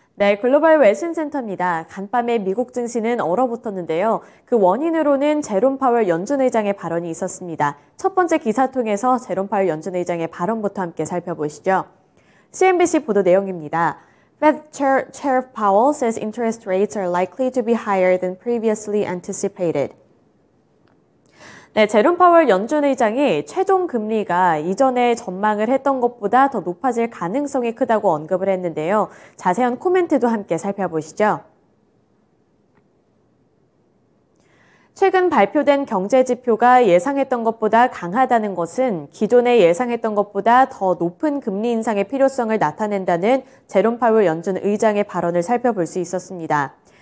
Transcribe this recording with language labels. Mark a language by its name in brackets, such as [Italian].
[Korean] 네, 글로벌 외신센터입니다. 간밤에 미국 증시는 얼어붙었는데요. 그 원인으로는 제롬 파월 연준 의장의 발언이 있었습니다. 첫 번째 기사 통해서 제롬 파월 연준 의장의 발언부터 함께 살펴보시죠. CNBC 보도 내용입니다. [English] Fed Chair Powell says interest rates are likely to be higher than previously anticipated. [Korean] 네, 제롬 파월 연준 의장이 최종 금리가 이전에 전망을 했던 것보다 더 높아질 가능성이 크다고 언급을 했는데요. 자세한 코멘트도 함께 살펴보시죠. 최근 발표된 경제 지표가 예상했던 것보다 강하다는 것은 기존에 예상했던 것보다 더 높은 금리 인상의 필요성을 나타낸다는 제롬 파월 연준 의장의 발언을 살펴볼 수 있었습니다.